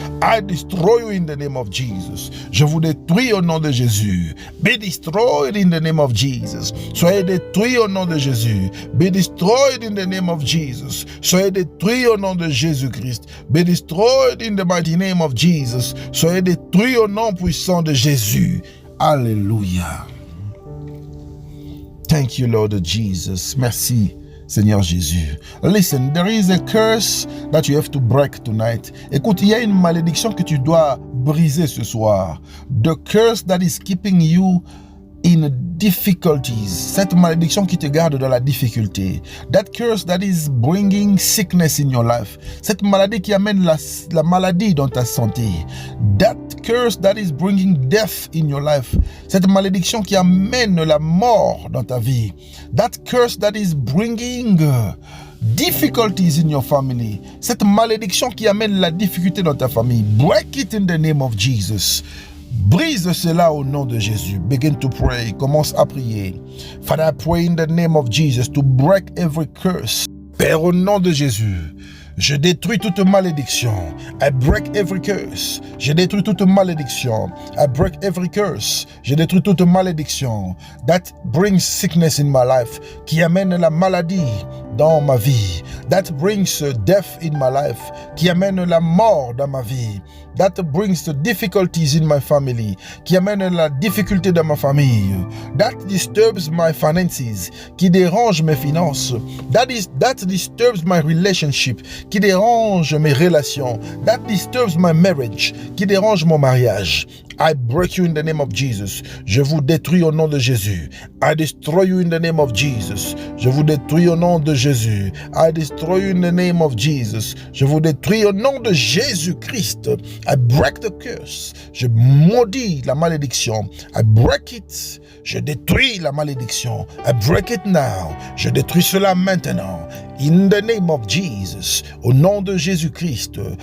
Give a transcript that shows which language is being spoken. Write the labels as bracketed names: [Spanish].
[English] I destroy you in the name of Jesus. [French] Je vous détruis au nom de Jésus. [English] Be destroyed in the name of Jesus. [French] Soyez détruits au nom de Jésus. [English] Be destroyed in the name of Jesus. [French] Soyez détruits au nom de Jésus-Christ. [English] Be destroyed in the mighty name of Jesus. [French] Soyez détruits au nom puissant de Jésus. Alléluia. [English] Thank you, Lord Jesus. [French] Merci, Seigneur Jésus. [English] Listen, there is a curse that you have to break tonight. [French] Écoute, il y a une malédiction que tu dois briser ce soir. [English] The curse that is keeping you in difficulties. [French] Cette malédiction qui te garde dans la difficulté. [English] That curse that is bringing sickness in your life. [French] Cette maladie qui amène la maladie dans ta santé. [English] That curse that is bringing death in your life. [French] Cette malédiction qui amène la mort dans ta vie. [English] That curse that is bringing difficulties in your family. [French] Cette malédiction qui amène la difficulté dans ta famille. [English] Break it in the name of Jesus. [French] Brise cela au nom de Jésus. [English] Begin to pray. [French] Commence à prier. [English] Father, I pray in the name of Jesus to break every curse. [French] Père, au nom de Jésus, je détruis toute malédiction. [English] I break every curse. [French] Je détruis toute malédiction. [English] I break every curse. [French] Je détruis toute malédiction [English] that brings sickness in my life, [French] qui amène la maladie dans ma vie. [English] That brings death in my life, [French] qui amène la mort dans ma vie. [English] That brings the difficulties in my family, [French] qui amène la difficulté dans ma famille. [English] That disturbs my finances, [French] qui dérange mes finances. [English] That disturbs my relationship, [French] qui dérange mes relations. [English] That disturbs my marriage, [French] qui dérange mon mariage. [English] I break you in the name of Jesus. [French] Je vous détruis au nom de Jésus. [English] I destroy you in the name of Jesus. [French] Je vous détruis au nom de Jésus. [English] I destroy you in the name of Jesus. [French] Je vous détruis au nom de Jésus-Christ. [English] I break the curse. [French] Je maudis la malédiction. [English] I break it. [French] Je détruis la malédiction. [English] I break it now. [French] Je détruis cela maintenant. [English] In the name of Jesus. [French] Au nom de Jésus-Christ.